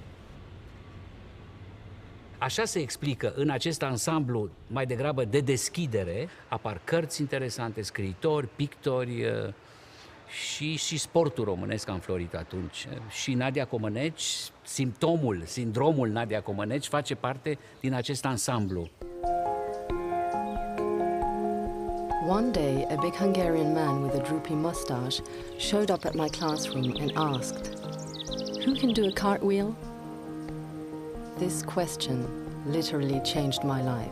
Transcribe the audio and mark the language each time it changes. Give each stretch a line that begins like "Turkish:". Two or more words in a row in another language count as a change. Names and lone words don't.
Romanian: Așa se explică în acest ansamblu mai degrabă de deschidere, apar cărți interesante, scriitori, pictori și sportul românesc a înflorit atunci. Și Nadia Comăneci, sindromul Nadia Comăneci face parte din acest ansamblu.
English: One day, a big Hungarian man with a droopy mustache showed up at my classroom and asked, "Who can do a cartwheel?" This question literally changed my life.